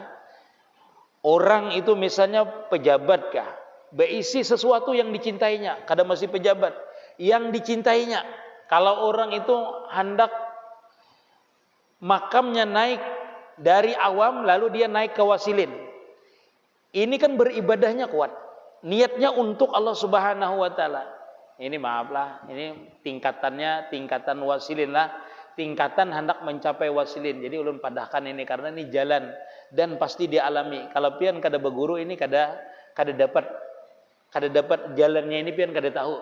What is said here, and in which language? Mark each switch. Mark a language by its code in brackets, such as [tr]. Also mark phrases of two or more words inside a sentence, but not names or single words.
[id] Orang itu misalnya pejabat kah, berisi sesuatu yang dicintainya, kada masih pejabat, yang dicintainya. Kalau orang itu hendak makamnya naik dari awam lalu dia naik ke wasilin. Ini kan beribadahnya kuat. Niatnya untuk Allah [ar] سبحانه وتعالى. [id] Ini maaflah, ini tingkatan wasilin lah. [bjn] Tingkatan hendak mencapai wasilin. Jadi ulun padahkan ini karena ini jalan dan pasti dialami. Kalau pian kada berguru ini kada dapat jalannya ini pian kada tahu.